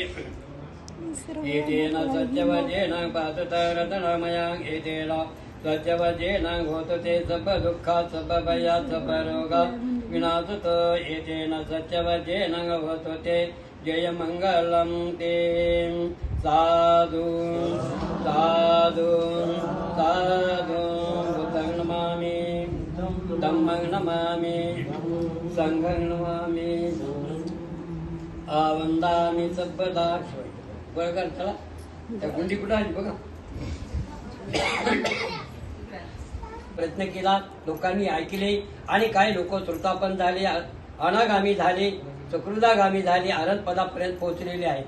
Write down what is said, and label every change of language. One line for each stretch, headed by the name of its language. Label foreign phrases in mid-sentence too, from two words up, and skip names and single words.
Pali: एतेन सत्यवचेन पातुतरतनमयं एतेन सत्यवचेन होतु ते सर्वदुःखा सर्वभया सर्वरोगा विनाशतो एतेन सत्यवचेन होतु ते जयमङ्गलं ते साधु साधु साधु बुद्धं नमामि धम्मं नमामि संघं नमामि वंदामी सबदा
Marathi: बरं कर चला त्या गुंडी कुठं आली बघा. प्रयत्न केला, लोकांनी ऐकले आणि काही लोक श्रोतापन्न झाले, अनागामी झाले, सकृदागामी झाले, आनंदपदापर्यंत पोहोचलेले आहेत.